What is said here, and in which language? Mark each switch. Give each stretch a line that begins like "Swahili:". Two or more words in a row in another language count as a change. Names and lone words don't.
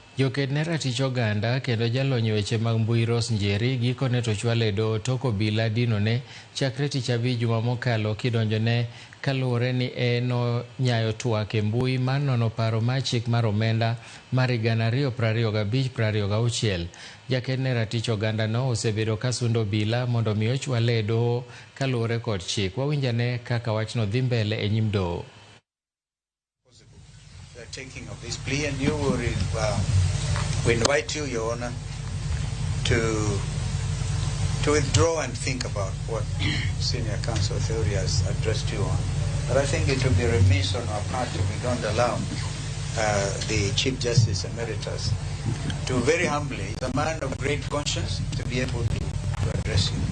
Luo (Kenya and Tanzania): Joked ne ratich oganda kendo jalony weche mag mbui Rose Njeri gikone to chwale doho tok obila dino ne chakre tich abich juma mokalo kidonjone kaluwore ni nyayo twak e mbui mar nono paro mar chik mar omenda mar higa 2025-26. Jaked ne ratich oganda no osebedo kasundo obila mondo mi ochwale e doho kaluwore kod chik. Wawinjane kaka wachno dhi mbele e nyim doho.
English: Taking of this plea, and we invite you, Your Honor, to withdraw and think about what senior counsel theory has addressed you on. But I think it would be remiss on our part if we don't allow the Chief Justice Emeritus to very humbly, the man of great conscience, to be able to address you.